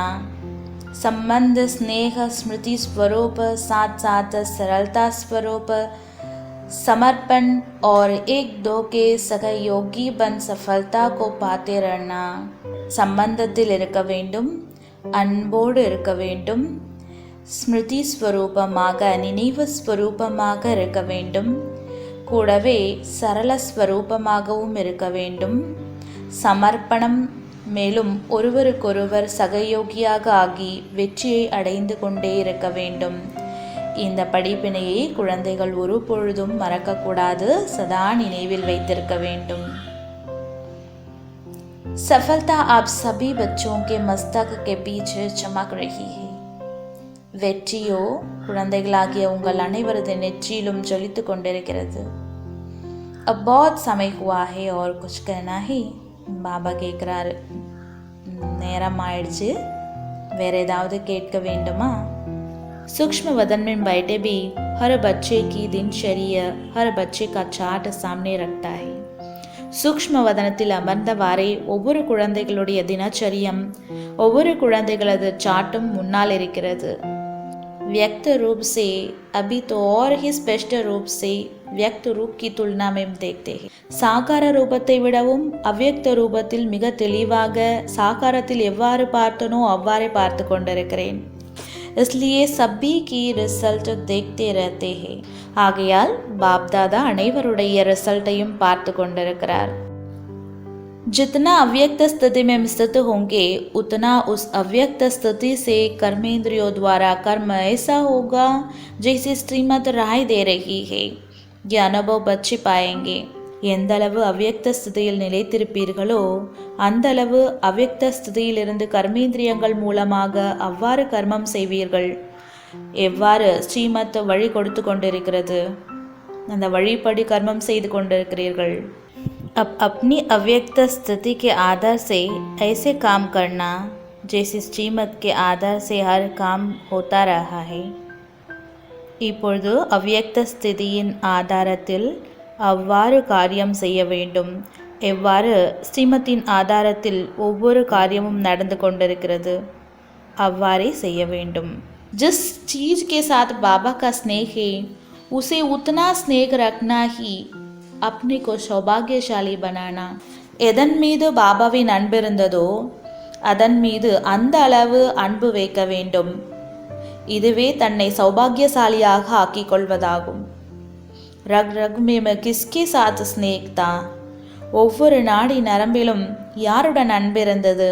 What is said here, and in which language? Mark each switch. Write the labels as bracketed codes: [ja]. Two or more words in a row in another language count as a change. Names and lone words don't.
[hi] संबंध स्नेह स्मृति स्वरूप साथ साथ सरलता स्वरूप समर्पण और एक दो के सहयोगी बन सफलता को पाते रहना. [ta] சம்பந்தத்தில் இருக்க வேண்டும், அன்போடு இருக்க வேண்டும், ஸ்மிருதி ஸ்வரூபமாக நினைவு ஸ்வரூபமாக இருக்க வேண்டும், கூடவே சரள ஸ்வரூபமாகவும் இருக்க வேண்டும், சமர்ப்பணம், மேலும் ஒருவருக்கொருவர் சகயோகியாக ஆகி வெற்றியை அடைந்து கொண்டே இருக்க வேண்டும். இந்த படிப்பினையை குழந்தைகள் ஒரு பொழுதும் மறக்கக்கூடாது, சதா நினைவில் வைத்திருக்க வேண்டும். [hi] सफलता आप सभी बच्चों के मस्तक के पीछे चमक रही है. [ta] வெற்றியோ குழந்தைகளாகிய உங்கள் அனைவரது நெற்றியிலும் ஜொலித்து கொண்டிருக்கிறது. [hi] अब बहुत समय हुआ है और कुछ कहना है. [ta] பாபா கேட்குறாரு, நேரம் ஆயிடுச்சு, வேற ஏதாவது கேட்க வேண்டுமா? [hi] सूक्ष्म वदन में बैठे भी हर बच्चे की दिनचर्या हर बच्चे का चार्ट सामने रखता है. [ta] சூக்ஷ்ம வதனத்தில் அமர்ந்தவாறே ஒவ்வொரு குழந்தைகளுடைய தினச்சரியம், ஒவ்வொரு குழந்தைகளது சாட்டும் முன்னால் இருக்கிறது. [hi] व्यक्त रूप से अभी तो और ही स्पष्ट रूप से व्यक्त रूप की तुलना में देखते हैं. [ta] சாகார ரூபத்தை விடவும் அவ்யக்த ரூபத்தில் மிக தெளிவாக சாகாரத்தில் எவ்வாறு பார்த்தனோ அவ்வாறே பார்த்து கொண்டிருக்கிறேன். [hi] इसलिए सभी की रिजल्ट देखते रहते हैं. [ta] ஆகையால் பாப்தாதா அனைவருடைய ரிசல்ட்டையும் பார்த்து கொண்டிருக்கிறார். [hi] जितना अव्यक्त स्थिति में स्थित होंगे उतना उस अव्यक्त स्थिति से कर्मेंद्रियों द्वारा कर्म ऐसा होगा जैसे श्रीमत राय दे रही है. यह अनुभव बच्चे पाएंगे. [ta] எந்தளவு அவ்யக்த ஸ்திதியில் நிலைத்திருப்பீர்களோ அந்தளவு அவ்யக்த ஸ்திதியிலிருந்து கர்மேந்திரியங்கள் மூலமாக அவ்வாறு கர்மம் செய்வீர்கள். எவ்வாறு ஸ்ரீமத் வழி கொடுத்து கொண்டிருக்கிறது, அந்த வழிப்படி கர்மம் செய்து கொண்டிருக்கிறீர்கள். [hi] अब अपनी अव्यक्त स्थिति के आधार से ऐसे काम करना जैसे श्रीमत के आधार से हर काम होता रहा है. [ta] இப்பொழுது அவ்யக்த ஸ்திதியின் ஆதாரத்தில் அவ்வாறு காரியம் செய்ய வேண்டும், எவ்வாறு ஸ்ரீமத்தின் ஆதாரத்தில் ஒவ்வொரு காரியமும் நடந்து கொண்டிருக்கிறது அவ்வாறே செய்ய வேண்டும். [hi] जिस चीज़ के साथ बाबा का स्नेह है उसे उतना स्नेह रखना ही अपने को सौभाग्यशाली बनाना. [ta] எதன் மீது பாபாவின் அன்பு இருந்ததோ அதன் மீது அந்த அளவு அன்பு வைக்க வேண்டும். இதுவே தன்னை சௌபாகியசாலியாக ஆக்கிக் கொள்வதாகும். [hi] रग रग में किसके साथ स्नेह था. [ta] ஒவ்வொரு நாடி நரம்பிலும் யாருடன் அன்பு இருந்தது.